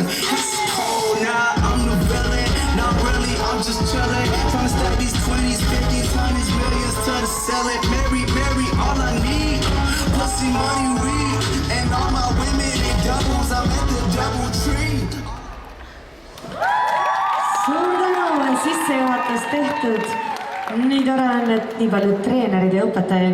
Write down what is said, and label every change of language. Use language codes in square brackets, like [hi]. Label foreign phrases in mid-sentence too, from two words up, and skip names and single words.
[en] It's cold now, I'm the villain. Not really, I'm just chillin'. Tryna stack these 20s, 50s, 100s, millions to the ceiling. Mary, all I need. Pussy, money, weed. And all my women in doubles, I'm at the double tree. [et] Suur tänu on sissejuhatus tehtud. Nii tore on, et nii paljud treenerid ja õpetajad